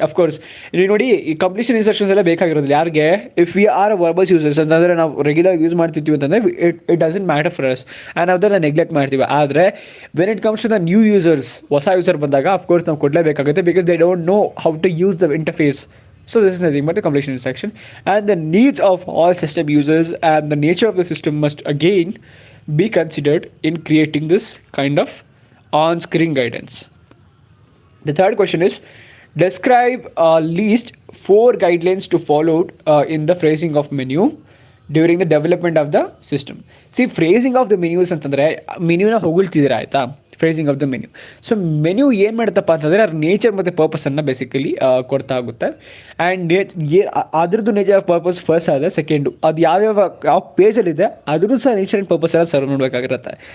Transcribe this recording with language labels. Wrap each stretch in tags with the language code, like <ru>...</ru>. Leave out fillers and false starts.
<kn>Of course ನೀವು ನೋಡಿ ಈ ಕಂಪ್ಲೀಷನ್ ಇನ್ಸ್ಟ್ರಕ್ಷನ್ಸ್ ಎಲ್ಲ ಬೇಕಾಗಿರೋದಿಲ್ಲ ಯಾರಿಗೆ,</kn> <en>if we are verbose users</en> <kn>ಅಂತಂದರೆ ನಾವು ರೆಗ್ಯುಲರ್ ಯೂಸ್ ಮಾಡ್ತಿರ್ತೀವಿ ಅಂತಂದರೆ</kn> <en>it doesn't matter for us</en> <kn>and ಅದನ್ನು ನೆಗ್ಲೆಕ್ಟ್ ಮಾಡ್ತೀವಿ.</kn> <en>ಆದರೆ when it comes to the new users,</en> <kn>ಹೊಸ ಯೂಸರ್ ಬಂದಾಗ</kn> <en>of course</en> <kn>ನಾವು ಕೊಡಲೇಬೇಕಾಗುತ್ತೆ</kn> <en>Because they don't know how to use the interface. So this is nothing but the completion instruction and the needs of all system users and the nature of the system must again be considered in creating this kind of on-screen guidance. The third question is describe least 4 guidelines to follow in the phrasing of menu during the development of the system. See, phrasing of the menus</en> <kn>ಅಂತಂದರೆ ಮೆನ್ಯೂನ ಹೊಗಳ್ತಿದ್ದೀರಾ ಆಯಿತಾ,</kn> <en>Phrasing of the menu.</en> <kn>So menu ಏನು ಮಾಡುತ್ತಪ್ಪ ಅಂತಂದರೆ ಅದ್ರ nature ಮತ್ತು ಪರ್ಪಸನ್ನು basically ಕೊಡ್ತಾ ಆಗುತ್ತೆ. And ಅದ್ರದ್ದು nature of purpose first ಆದರೆ ಸೆಕೆಂಡು ಅದು ಯಾವ ಪೇಜಲ್ಲಿದೆ ಅದ್ರದ್ದು ಸಹ ನೇಚರ್ ಆ್ಯಂಡ್ ಪರ್ಪಸ್ ಎಲ್ಲ ಸರ್ವ್ ಮಾಡಬೇಕಾಗಿರುತ್ತೆ.</kn>